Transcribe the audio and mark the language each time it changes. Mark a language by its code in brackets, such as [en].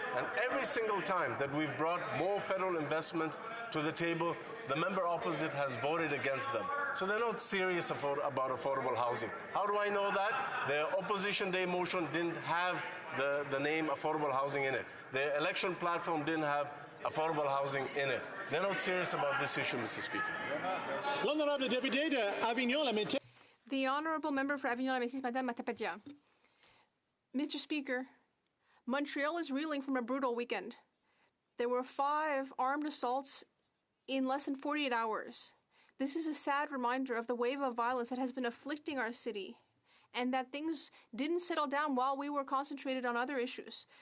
[en] And every single time that we've brought more federal investments to the table, the member opposite has voted against them. So they're not serious about affordable housing. How do I know that? The Opposition Day motion didn't have the name affordable housing in it. The election platform didn't have affordable housing in it. They're not serious about this issue, Mr. Speaker. [fr] L'honorable député de Avignon-la-Métis. [en] The Honourable Member for Avignon-la-Métis, Madame Matapadia. Mr. Speaker, Montreal is reeling from a brutal weekend. There were 5 armed assaults in less than 48 hours. This is a sad reminder of the wave of violence that has been afflicting our city and that things didn't settle down while we were concentrated on other issues.